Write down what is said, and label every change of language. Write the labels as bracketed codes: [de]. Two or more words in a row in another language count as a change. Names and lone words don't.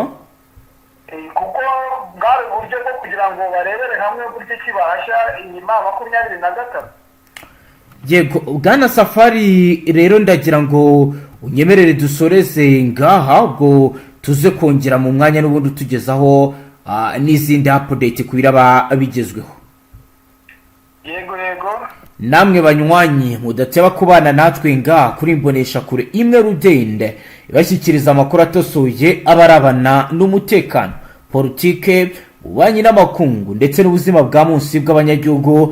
[rn] Kuko bwari uburyo bwo kugira ngo barebere hamwe uburyo kibasha inyuma 23. Yego, Bwana Safari, rero ndagira ngo unyemerere dusoreze ngaha, ubwo tuze kongera mu mwanya n'ubundi tugezaho n'izindi update kubiraba bigezweho. Yego. Namwe banywanyi mudateba kubana natwe ngaha kuri imbonesha kure imwe Rudende ibashyikiriza amakuru atosoye abarabana n'umutekano, politike, ububanyi n'amakungu ndetse n'ubuzima bwa munsi bw'abanyagihugu.